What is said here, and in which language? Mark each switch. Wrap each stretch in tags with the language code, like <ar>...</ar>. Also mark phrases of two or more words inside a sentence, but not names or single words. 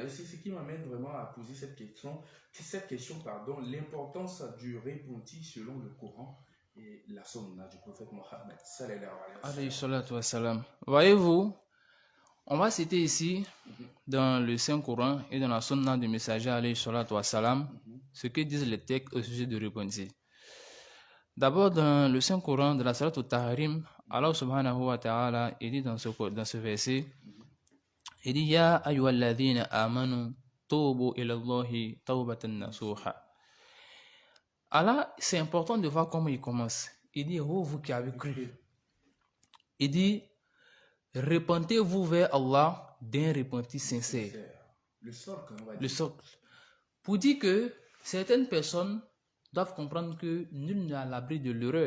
<fr>Et c'est ce qui m'amène vraiment à poser cette question, l'importance du repenti selon le Coran et la Sunna du prophète Mohammed</fr> <ar>عليه الصلاة والسلام.</ar> <fr>Voyez-vous, on va citer ici, dans le Saint-Coran et dans la Sunna du messager</fr> <ar>عليه الصلاة والسلام,</ar> <fr>ce que disent les textes au sujet de repentir. D'abord, dans le Saint-Coran, de la Salat al-Tahrim,</fr> <ar>الله سبحانه وتعالى,</ar> <fr>il dit dans ce verset, il dit,</fr> <ar>يا أيها الذين آمنوا، توبوا إلى الله توبة نصوحا.</ar> <fr>Allah, c'est important de voir comment il commence. Il dit, oh, vous qui avez cru. Il dit, repentez-vous vers Allah d'un repentir sincère. Le socle, on va dire. Le socle. Pour dire que certaines personnes doivent comprendre que nul n'est à l'abri de l'erreur.</fr>